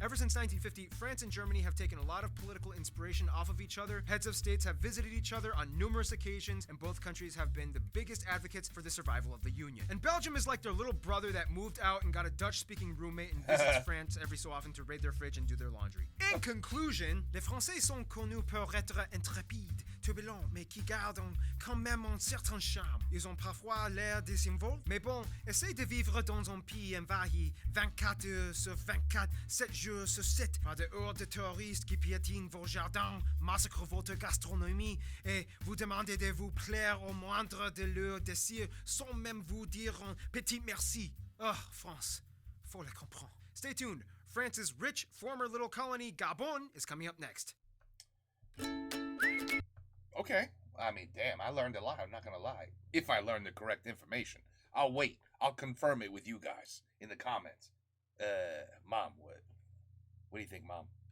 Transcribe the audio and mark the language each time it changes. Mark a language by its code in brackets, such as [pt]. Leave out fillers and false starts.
[en] Ever since 1950, France and Germany have taken a lot of political inspiration off of each other. Heads of states have visited each other on numerous occasions, and both countries have been the biggest advocates for the survival of the Union. And Belgium is like their little brother that moved out and got a Dutch-speaking roommate and visits France every so often to raid their fridge and do their laundry. In conclusion, [fr] les Français sont connus pour être intrépides, turbulents, mais qui gardent quand même un certain charme. Ils ont parfois l'air désinvolts, mais bon, essayez de vivre dans un pays envahi 24 heures sur 24, 7 jours sur 7, par des hordes de touristes qui piétinent vos jardins, massacrent votre gastronomie et vous demandez de vous plaire au moindre de leurs désirs sans même vous dire un petit merci. Oh, France, faut le comprendre. [en] Stay tuned. France's rich former little colony, Gabon, is coming up next. Okay. I mean, damn, I learned a lot. I'm not going to lie. If I learned the correct information. I'll wait. I'll confirm it with you guys in the comments. Mom, what do you think, Mom?